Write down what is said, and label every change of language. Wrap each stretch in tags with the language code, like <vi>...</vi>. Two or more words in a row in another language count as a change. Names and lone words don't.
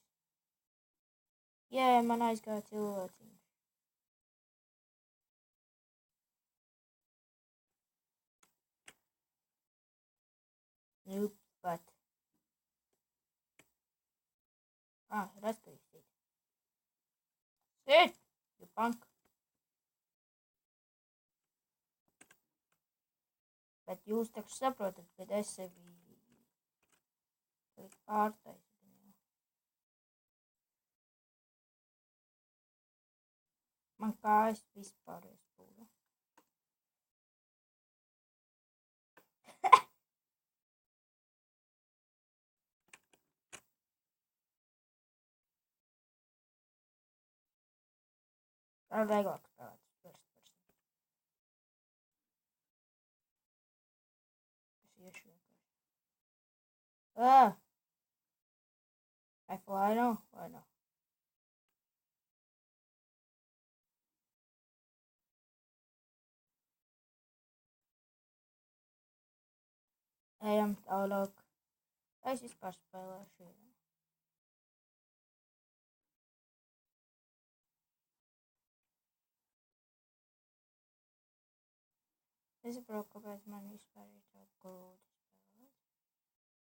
<lv>Jē, man aizgāja cilvēciņi. Pat. Redz, ka viņš sit. Sit!</lv> <en>You punk.</en> <lv>Bet jūs taču saprotat, kad es sevi pārtaisu. Man kājas vispār iespūra. Tā ir vieglāk spēlēt. Es iešu vienkārši.</lv> <en>I fly now? Why not?</en> <lv>Ejam tālāk. Es vispār spēlēšu. Es saprotu, kāpēc man vispār ir tā grūti spēlēt.</lv>